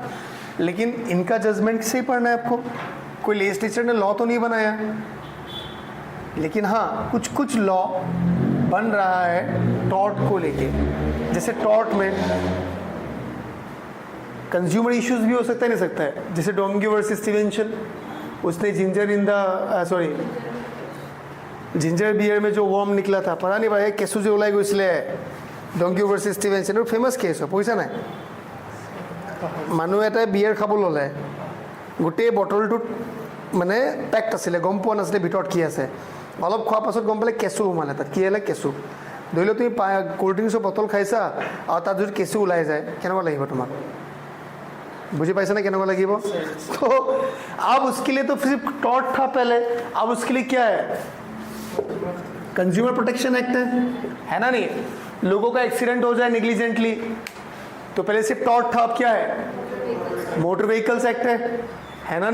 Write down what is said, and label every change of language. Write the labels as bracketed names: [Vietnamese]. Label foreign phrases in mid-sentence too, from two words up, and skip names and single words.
[Hindi] लेकिन इनका जजमेंट से ही पढ़ना है आपको। कोई लेजिस्लेचर ने लॉ तो नहीं बनाया, लेकिन हाँ कुछ कुछ लॉ बन रहा है टॉर्ट को लेके। जैसे टॉर्ट में [English] consumer issues [Hindi] भी हो सकता है, नहीं सकता है? जैसे डोंगी वर्सेस स्टीवेंसन, उसने [English] ginger beer [Hindi] में जो वॉर्म निकला था, पता नहीं भाई [Assamese] কেঁচু যে ওলাই গৈছিলে ডংকি ভাৰ্চেছ ষ্টিভেনছন, [English] famous case [Assamese] হয়, পইচা নাই। মানুহ এটাই বিয়াৰ খাব ল'লে, গোটেই বটলটোত মানে পেকড আছিলে, গম পোৱা নাছিলে ভিতৰত কি আছে। অলপ খোৱাৰ পাছত গম পালে কেঁচু সোমালে তাত। কি হ'লে? কেঁচু। ধৰি লওক তুমি [English] cold drinks bottle [Assamese] খাইছা আৰু তাত যদি কেঁচু ওলাই যায়, কেনেকুৱা লাগিব তোমাক? [Hindi] मुझे पैसा ना कहने वाला कि वो तो अब उसके लिए तो सिर्फ टॉर्ट था पहले, अब उसके लिए क्या है, कंज्यूमर प्रोटेक्शन एक्ट है ना। नहीं, लोगों का एक्सीडेंट हो जाए नेग्लिजेंटली तो पहले सिर्फ टॉर्ट था, अब क्या है, मोटर व्हीकल्स एक्ट है ना।